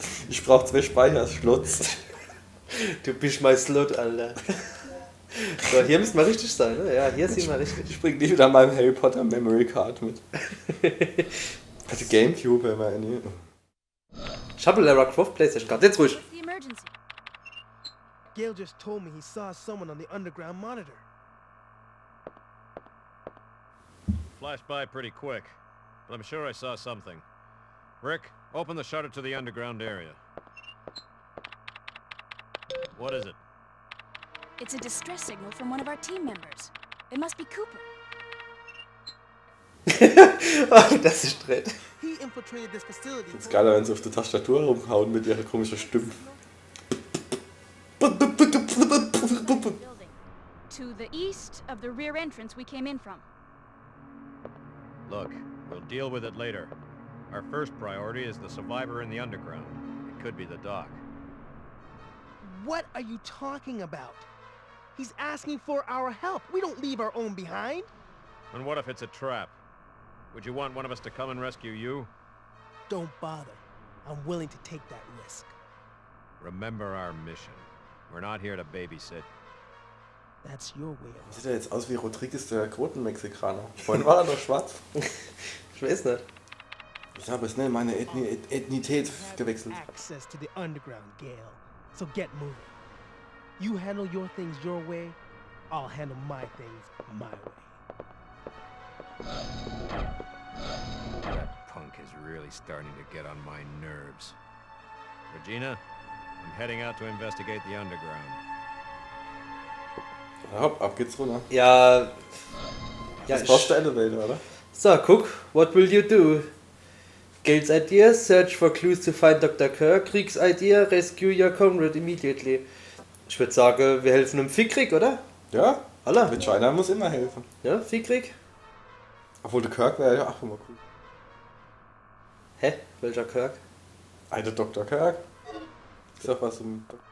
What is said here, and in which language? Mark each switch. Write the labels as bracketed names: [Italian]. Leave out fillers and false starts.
[German] Ich brauch 2 Speicher, Schlutz. Du bist mein Slut, Alter. So, hier müssen wir richtig sein, ne? Ja, hier sind wir richtig. Ich bring nie wieder meinem Harry Potter Memory Card mit. Also Gamecube immer in. Ich habe Lara Croft PlayStation Card. Jetzt ruhig. [English] What's the emergency? Gale just told me he saw someone on the underground monitor. Flashed by pretty quick, but I'm sure I saw something. Rick, open the shutter to the underground area. What is it? It's a distress signal from one of our team members. It must be Cooper. [German] Oh, das ist dreht. [English] He infiltrated this facility. [German] Ist geiler, wenn sie auf der Tastatur rumhauen mit ihrer komischen Stimme. [English] Building. To the east of the rear entrance we came in from. Look, we'll deal with it later. Our first priority is the survivor in the underground. It could be the doc. What are you talking about? He's asking for our help. We don't leave our own behind. And what if it's a trap? Would you want one of us to come and rescue you? Don't bother. I'm willing to take that risk. Remember our mission. We're not here to babysit. That's your way of [German] Sieht er jetzt aus wie Rodriguez, der Quoten-Mexikaner. Vorhin war er doch schwarz. Ich weiß nicht. Ich habe schnell meine Ethnität gewechselt. [English] access to the underground, Gale. So get moving. You handle your things your way, I'll handle my things my way. That punk is really starting to get on my nerves. Regina, I'm heading out to investigate the underground. [German] Ja, hopp, ab geht's runter. Ja. Das brauchst du Elevator, oder? So, guck. [English] What will you do? Gale's idea, search for clues to find Dr. Kirk. Kriegs idea, rescue your comrade immediately. [German] Ich würde sagen, wir helfen einem Fickrig, oder? Ja, Alla. Regina muss immer helfen. Ja, Fickrig? Obwohl der Kirk wäre ja auch immer cool. Hä? Welcher Kirk? Alter Dr. Kirk. Ist doch was im...